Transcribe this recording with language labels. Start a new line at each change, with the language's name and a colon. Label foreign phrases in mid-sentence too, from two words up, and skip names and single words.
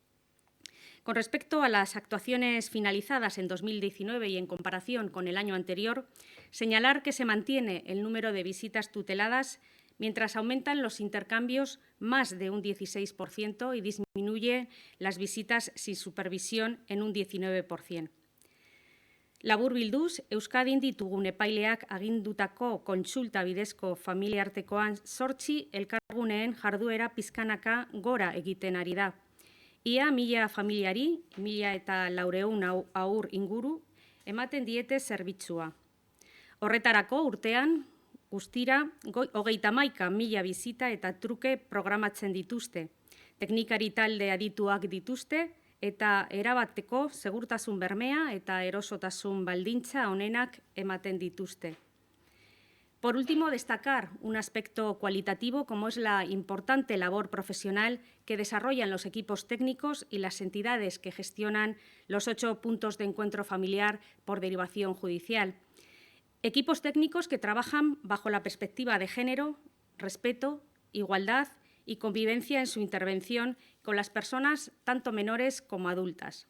Spanish: Con respecto a las actuaciones finalizadas en 2019 y en comparación con el año anterior, señalar que se mantiene el número de visitas tuteladas mientras aumentan los intercambios más de un 16% y disminuye las visitas sin supervisión en un 19%.
Basque: Laburbilduz, Euskadin ditugun epaileak agindutako kontsulta bidezko familiartekoan 8 elkarguneen jarduera pizkanaka gora egiten ari da. Ia 1000 familiari, 1400 haur inguru, ematen diete zerbitzua. Horretarako urtean, guztira, 31.000 bizita eta truke programatzen dituzte. Teknikari talde adituak dituzte, eta erabateko segurtasun bermea eta erosotasun baldintza onenak ematen dituzte.
Spanish: Por último, destacar un aspecto cualitativo como es la importante labor profesional que desarrollan los equipos técnicos y las entidades que gestionan los 8 puntos de encuentro familiar por derivación judicial. Equipos técnicos que trabajan bajo la perspectiva de género, respeto, igualdad y convivencia en su intervención con las personas tanto menores como adultas.